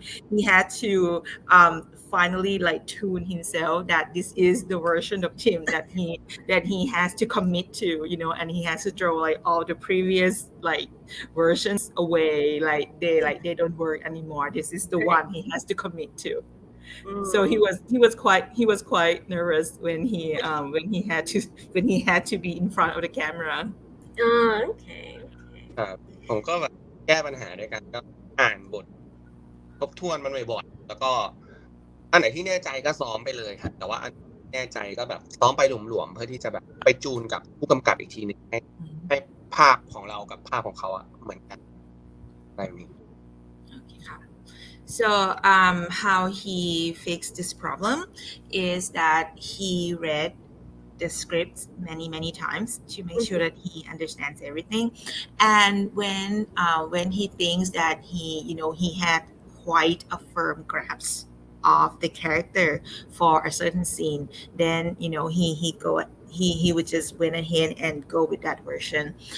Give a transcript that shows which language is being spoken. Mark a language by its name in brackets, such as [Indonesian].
[English] He had to finally tune himself that this is the version of Tim that he has to commit to, and he has to throw all the previous versions away. They don't work anymore. This is the one he has to commit to. So he was quite nervous when he had to be in front of the camera. Okay. [Thai] ครับผมก็แบบแก้ปัญหาด้วยกันก็อ่านบททบทวนมันบ่อยๆแล้วก็อันไหนที่แน่ใจก็ซ้อมไปเลยครับแต่ว่าอันแน่ใจก็แบบซ้อมไปหลวมๆเพื่อที่จะแบบไปจูนกับผู้กำกับอีกทีนึงให้ภาพของเรากับภาพของเขาเหมือนกันอะไรแบบนี้ [English] So how he fixed this problem is that he read the scripts many times to make sure that he understands everything, and when he thinks that he had quite a firm grasp of the character for a certain scene, then he would just went ahead and go with that version.